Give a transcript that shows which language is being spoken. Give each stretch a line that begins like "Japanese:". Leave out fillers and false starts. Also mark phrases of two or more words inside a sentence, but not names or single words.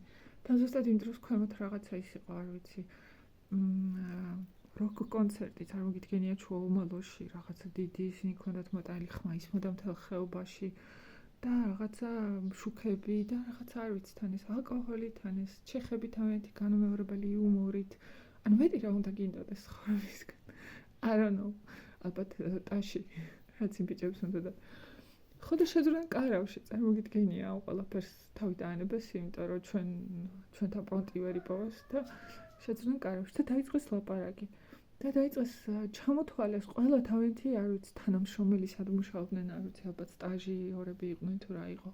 Georgian: და ზუსტად იმ დროს ქვემოთ რაღაცა ის იყო, არ ვიცი, როკ კონცერტი წარმოგიდგენია ომალოში, რაღაცა დიდი ისინი ქონდათ მოტანილი ხმა ისმოდა მთელ ხეობაში და რაღაცა შუქები და რაღაცა არ ვიცი, თან ეს ალკოჰოლი, თან ეს ჩეხები თავიანთი განუმეორებელი იუმორით. ანუ მეტი რა უნდა გინდოდეს ცხოვრებისგან.
English: I don't know.
Georgian: ალბათ ტაში რაც იმ ბიჭებს უნდა და ხო და შეძრენ კარავში, წარმოგიდგენია ამ ყველაფერს თავი დაანებეს, იმიტომ რომ ჩვენთან პონტი ვერ იპოვეს და შეძრენ კარავში და დაიწყეს ლაპარაკი. და დაიწყეს ჩამოთვალეს ყველა თავიანთი, არ ვიცი, თანამშრომელი სად მუშაობდნენ, არ ვიცი, ალბათ სტაჟიორები იყვნენ თუ რა იყო.